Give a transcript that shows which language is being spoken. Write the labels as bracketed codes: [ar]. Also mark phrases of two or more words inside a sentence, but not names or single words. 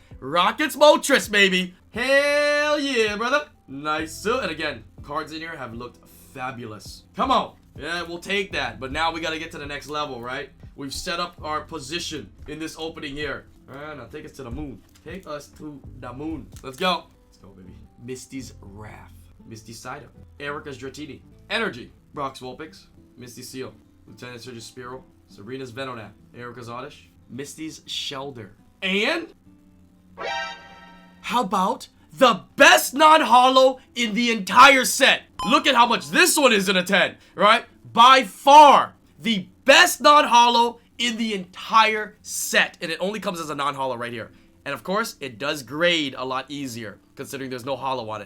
[en] Rocket's Moltres, baby! Hell yeah, brother! Nice. And again, cards in here have looked fabulous. Come on! Yeah, we'll take that. But now we gotta get to the next level, right? We've set up our position in this opening here. Alright, now take us to the moon. Take us to the moon. Let's go. Let's go, baby. Misty's Wrath. Misty's Scyther. Erika's Dratini. Energy. Brock's Vulpix. Misty's Seal. Lieutenant Surge's Spearow. Sabrina's Venonat. Erika's Oddish. Misty's Shelder. And... how about the best non-holo in the entire set? Look at how much this one is in a 10, right? By far, the best non-holo in the entire set. And it only comes as a non-holo right here. And of course, it does grade a lot easier, considering there's no holo on it.